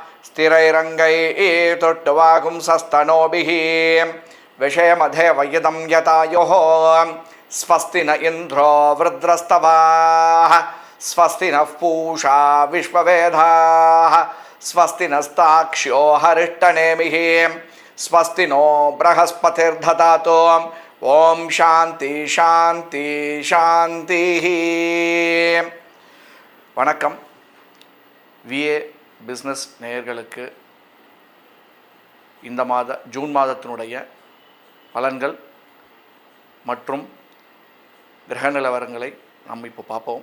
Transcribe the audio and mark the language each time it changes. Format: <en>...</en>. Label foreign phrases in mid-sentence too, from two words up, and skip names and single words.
<sa>स्थिरैरङ्गैस्तुष्टुवागुंसस्तनूभिः विषयमधेवयिदं यतायुः स्वस्ति न इन्द्रो वृद्रस्तवाः स्वस्ति नः पूषा विश्ववेदाः स्वस्ति नस्ताक्ष्यो हरिष्टनेमिः स्वस्ति नो बृहस्पतिर्दधातु ओम शांति शांति शांति.</sa> <ta>வணக்கம். விஏ பிஸ்னஸ் நேயர்களுக்கு இந்த ஜூன் மாதத்தினுடைய பலன்கள் மற்றும் கிரக நிலவரங்களை நம்ம இப்போ பார்ப்போம்.</ta>